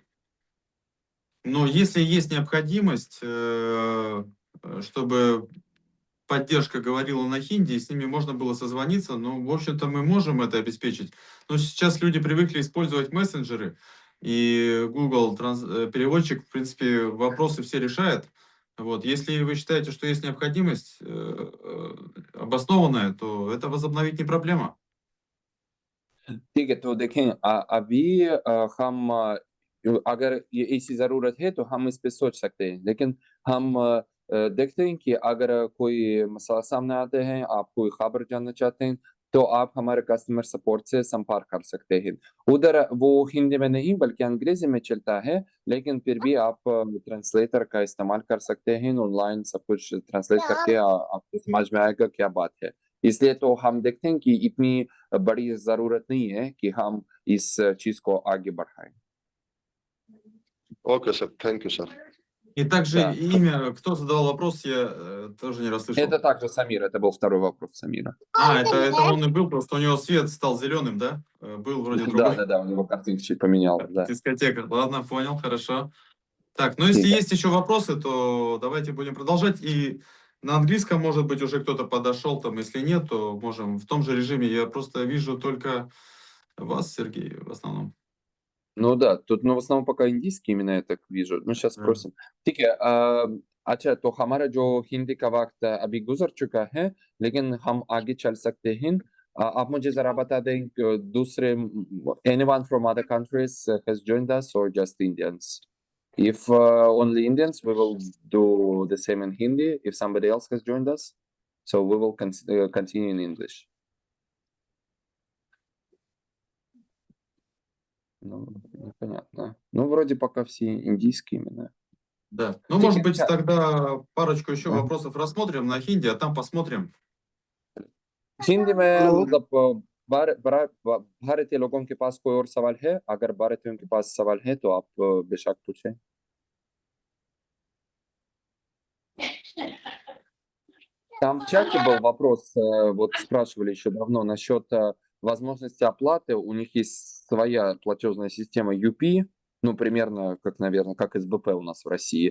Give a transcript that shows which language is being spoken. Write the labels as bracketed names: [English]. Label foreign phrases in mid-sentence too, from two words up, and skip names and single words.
[Russian] Но если есть необходимость, чтобы поддержка говорила на хинди, и с ними можно было созвониться, ну, в общем-то, мы можем это обеспечить. Но сейчас люди привыкли использовать мессенджеры, и Google переводчик, в принципе, вопросы все решает. Вот. Если вы считаете, что есть необходимость обоснованная, то это возобновить не проблема. [Hindi] ठीक है, तो देखें अभी हम अगर ये ऐसी ज़रूरत है तो हम इस पे सोच सकते हैं, लेकिन हम देखते हैं कि अगर कोई मसला सामने आते हैं, आप कोई खबर जानना चाहते हैं, तो आप हमारे [English] customer support [Hindi] से संपर्क कर सकते हैं। उधर वो हिंदी में नहीं बल्कि अंग्रेजी में चलता है, लेकिन फिर भी आप ट्रांसलेटर का इस्तेमाल कर सकते हैं, ऑनलाइन सब कुछ ट्रांसलेट करके आपको समझ में आएगा क्या बात है। इसलिए तो हम देखते हैं कि इतनी बड़ी ज़रूरत नहीं है कि हम इस चीज़ को आगे बढ़ाएँ। [English] okay sir, thank you sir. [Russian] И также Да. имя, кто задавал вопрос, я тоже не расслышал. Это также Самир, это был второй вопрос Самира. Это он и был, просто у него свет стал зеленым, да? Был вроде другой. Да, у него картинка чуть поменялась, да. Дискотека. Ладно, понял, хорошо. Так, ну если [Hindi] ठीक है। [Russian] есть еще вопросы, то давайте будем продолжать. И на английском, может быть, уже кто-то подошел, там, если нет, то можем в том же режиме. Я просто вижу только вас, Сергей, в основном. Ну да, тут, в основном пока индийский именно я так вижу. Ну, сейчас спросим. [Hindi] ठीक है, अच्छा तो हमारा जो हिंदी का वक्त अभी गुजर चुका है, लेकिन हम आगे चल सकते हैं। आप मुझे ज़रा बता दें कि दूसरे [English] anyone from other countries has joined us or just Indians? If only Indians, we will do the same in Hindi. If somebody else has joined us, so we will continue in English. [Russian] Ну, непонятно. Ну, вроде пока все индийские имена. Да. Ну, [Hindi] ठीक [Russian] может [Hindi] है, [Russian] быть, [Hindi] अच्छा, [Russian] тогда парочку еще [Hindi] हाँ। [Russian] вопросов рассмотрим на хинди, а там посмотрим. [Hindi] हिंदी में हेलो। मतलब भारतीय लोगों के पास कोई और सवाल है? अगर भारतीयों के पास सवाल है तो आप बेशक पूछें। [Russian] Там в чате был вопрос, вот спрашивали еще давно насчет возможности оплаты. У них есть своя платежная система UP, ну, примерно как, наверное, как СБП у нас в России.